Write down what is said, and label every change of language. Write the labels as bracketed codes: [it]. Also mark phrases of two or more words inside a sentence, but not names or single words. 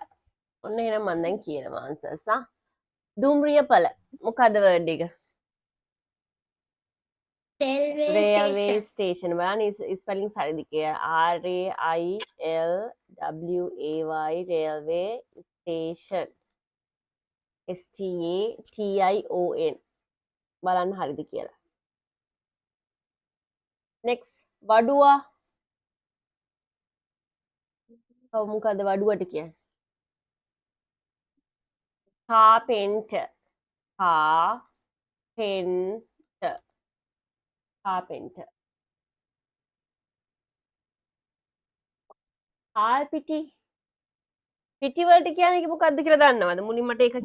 [si] ඔන්න එහෙනම් මම දැන් කියනවා ආන්සර්ස් දුම්රියපල මොකද වර්ඩ් එක? [en] Railway railway station. [si] station බලන්න ස්පෙලිංස් හරිද කියලා. [en] R A I L W A Y railway station. S T A T I O N [si] බලන්න හරිද කියලා. next වඩුවා මොකද වඩුවට කියන්නේ? [en] carpenter carpenter carpenter [si] හාල් පිටි පිටි වලට කියන්නේ මොකක්ද කියලා දන්නවද?